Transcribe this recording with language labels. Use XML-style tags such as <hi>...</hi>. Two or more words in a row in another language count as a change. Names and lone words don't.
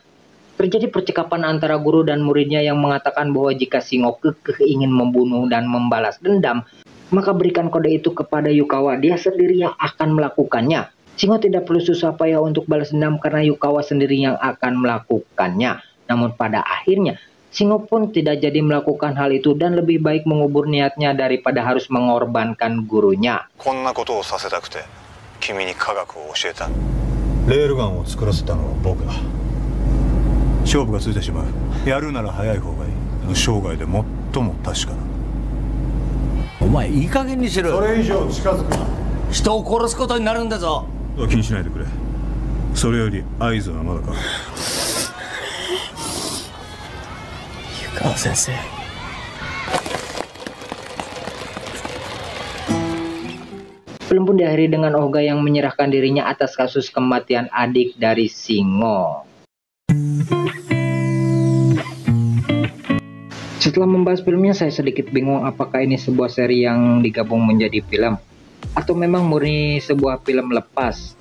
<id>Terjadi percakapan antara guru dan muridnya yang mengatakan bahwa jika Shingo kekeh ingin membunuh dan membalas dendam, maka berikan kode itu kepada Yukawa, dia sendiri yang akan melakukannya. Shingo tidak perlu susah payah untuk balas dendam karena Yukawa sendiri yang akan melakukannya. Namun pada akhirnya Shingo pun tidak jadi melakukan hal itu dan lebih baik mengubur niatnya daripada harus mengorbankan gurunya.</id> <ja>こんなことをさせたくて君に科学を教えた。レールガンを作らせたのは僕だ。勝負がついてしまう。やるなら早い方がいい。生涯で最も確かな。お前いい加減にしろよ。それ以上近づくな。人を殺すことになるんだぞ。気にしないでくれ。それより合図はまだか。湯川先生。</ja> <id>Film pun diakhiri dengan Oga yang menyerahkan dirinya atas kasus kematian adik dari Shingo. Setelah membahas filmnya, saya sedikit bingung apakah ini sebuah seri yang digabung menjadi film atau memang murni sebuah film lepas.</id>